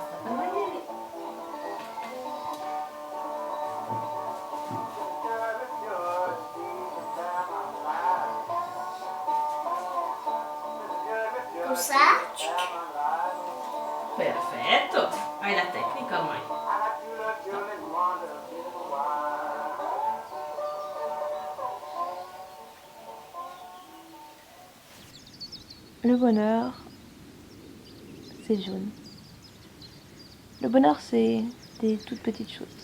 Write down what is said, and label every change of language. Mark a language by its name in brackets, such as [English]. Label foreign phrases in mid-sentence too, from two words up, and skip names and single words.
[French] Comme ça, [Italian] Perfetto, hai la tecnica ormai. [French] Le bonheur, c'est jaune. Le bonheur, c'est des toutes petites choses.